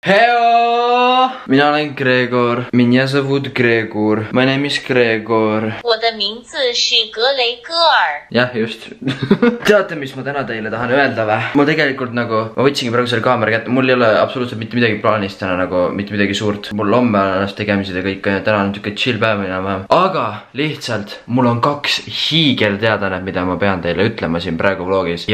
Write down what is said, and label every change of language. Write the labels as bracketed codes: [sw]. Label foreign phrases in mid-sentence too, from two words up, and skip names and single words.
[et] Heo! Mina olen Gregor. [ru] Меня зовут Gregor. [en] My name is Gregor. [zh] 我的名字是格雷戈尔。 [et] Jah, just. Teate, mis ma täna teile tahan öelda või? Ma tegelikult nagu, ma võtsingi praegu selle kaamera kätte. Mul ei ole absoluutselt mitte midagi plaanist täna nagu, mitte midagi suurt. Mul homme on alles tegemised ja kõik. Täna on niisugune chill päev enam-vähem. Aga lihtsalt, mul on 2 hiigelteadanet, mida ma pean teile ütlema siin praegu vlogis.